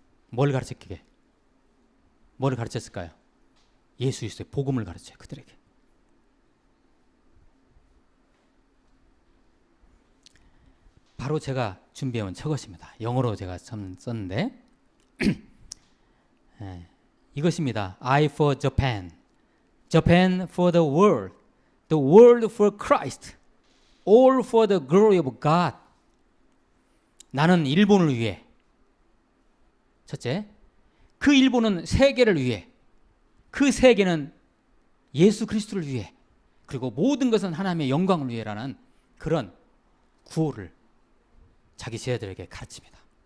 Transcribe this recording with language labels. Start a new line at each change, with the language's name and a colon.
Korean: 뭘 가르쳤을까요? 예수 그리스도의 복음을 가르쳐요. 그들에게. 바로 제가 준비해온 저것입니다. 영어로 제가 썼는데 이것입니다.
English: I for Japan, Japan for the world for Christ, all for the glory of God.
Korean: 나는 일본을 위해, 첫째, 그 일본은 세계를 위해, 그 세계는 예수 그리스도를 위해, 그리고 모든 것은 하나님의 영광을 위해라는 그런 구호를 자기 제자들에게 가르칩니다.